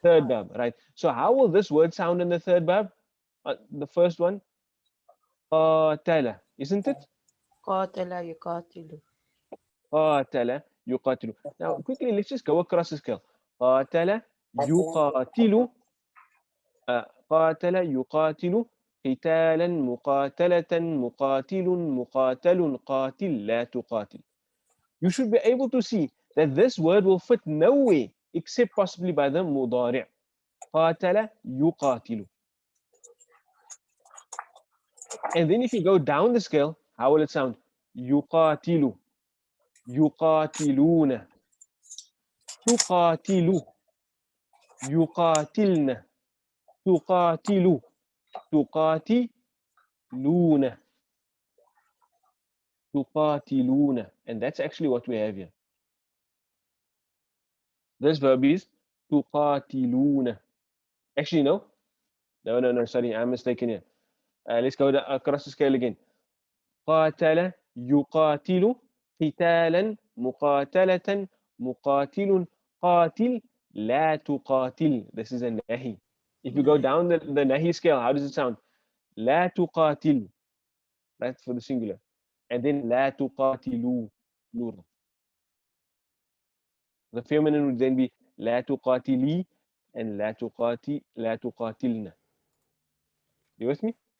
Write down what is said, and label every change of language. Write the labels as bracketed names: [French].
[English] third bab, right? So how will this word sound in the third bab? The first one, qatala, isn't it? [Arabic] Qatala yuqatilu. Qatala yuqatilu. [English] Now, quickly, let's just go across the scale. [Arabic] Qatala yuqatilu. قاتل يقاتل قتالا مقاتلة مقاتل مقاتل قاتل لا تقاتل. [English] You should be able to see that this word will fit nowhere except possibly by the mudari'. [Arabic] قاتل يقاتل. [English] And then if you go down the scale, how will it sound? [Arabic] يقاتل يقاتلون تقاتل يقاتلن تقاتل تقاتلون tuqatiluna, [English] and that's actually what we have here. This verb is tuqatiluna. Actually, no, sorry, I'm mistaken here. Let's go across the scale again. [Arabic] قاتل يقاتل قتالا مقاتلة مقاتل قاتل لا تقاتل. [English] This is a nahi. If you go down the nahi scale, how does it sound? [Arabic] لا تقاتل, [English] right, for the singular. And then [Arabic] لا تقاتلوا, [English] plural. The feminine would then be [Arabic] لا تقاتلي [English] and [Arabic] لا تقاتلن. [English] You with me?